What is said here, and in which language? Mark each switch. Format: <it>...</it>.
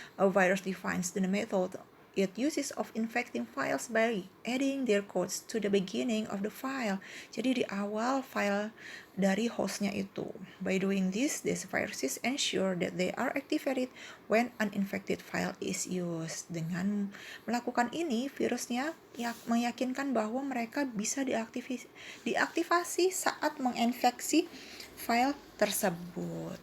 <en>A virus defines the method it uses of infecting files by adding their codes to the beginning of the file.</en> <id>Jadi di awal file dari hostnya itu.</id> <en>By doing this, these viruses ensure that they are activated when an infected file is used.</en> <id>Dengan melakukan ini, virusnya meyakinkan bahwa mereka bisa diaktifasi saat menginfeksi file tersebut.</id>